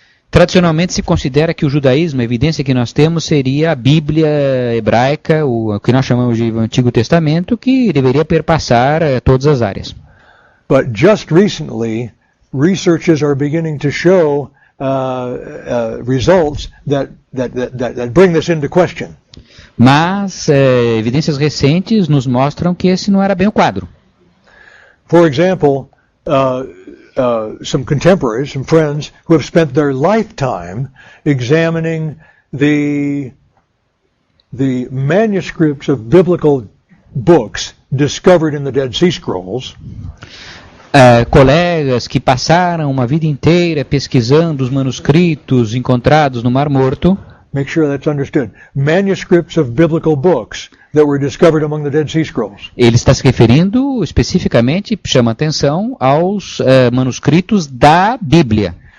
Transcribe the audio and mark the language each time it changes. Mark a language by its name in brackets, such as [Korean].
[Portuguese] Tradicionalmente se considera que o judaísmo, a evidência que nós temos seria a Bíblia hebraica, o que nós chamamos de Antigo Testamento, que deveria perpassar todas as áreas. [English] But just recently, researchers are beginning to show results that bring this into question. [Portuguese] Mas evidências recentes nos mostram que esse não era bem o quadro. [English] For example, some contemporaries, some friends who have spent their lifetime examining the manuscripts of biblical books discovered in the Dead Sea Scrolls. [Portuguese] Colegas que passaram uma vida inteira pesquisando os manuscritos encontrados no Mar Morto. [English] Make sure that's understood. Manuscripts of biblical books that were discovered among the Dead Sea Scrolls. [Portuguese] Ele está se referindo especificamente, chama atenção, aos manuscritos da Bíblia.